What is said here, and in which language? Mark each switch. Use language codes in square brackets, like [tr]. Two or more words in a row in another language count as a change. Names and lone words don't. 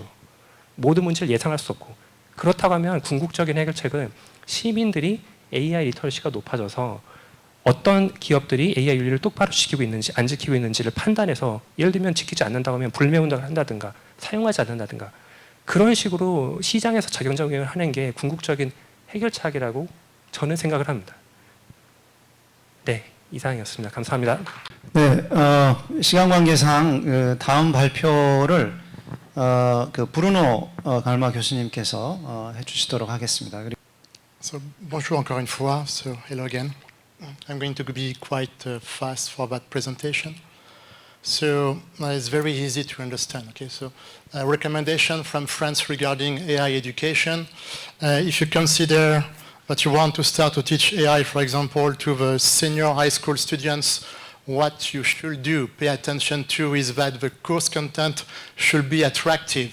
[ko] 모든 문제를 예상할 수 없고. 그렇다고 하면 궁극적인 해결책은 시민들이 AI 리터러시가 높아져서 어떤 기업들이 AI 윤리를 똑바로 지키고 있는지 안 지키고 있는지를 판단해서 예를 들면 지키지 않는다고 하면 불매운동을 한다든가 사용하지 않는다든가 그런 식으로 시장에서 자정작용을 하는 게 궁극적인 해결책이라고 저는 생각을 합니다. 네, 이상이었습니다. 감사합니다. 네, 시간 관계상 다음 발표를 그 브루노 갈마 교수님께서 해주시도록 하겠습니다. [fr] So, bonjour encore une fois. [en] So, hello again. I'm going to be quite fast for that presentation. So, it's very easy to understand. Okay, so a recommendation from France regarding AI education. If you consider that you want to start to teach AI, for example, to the senior high school students, what you should do, pay attention to, is that the course content should be attractive.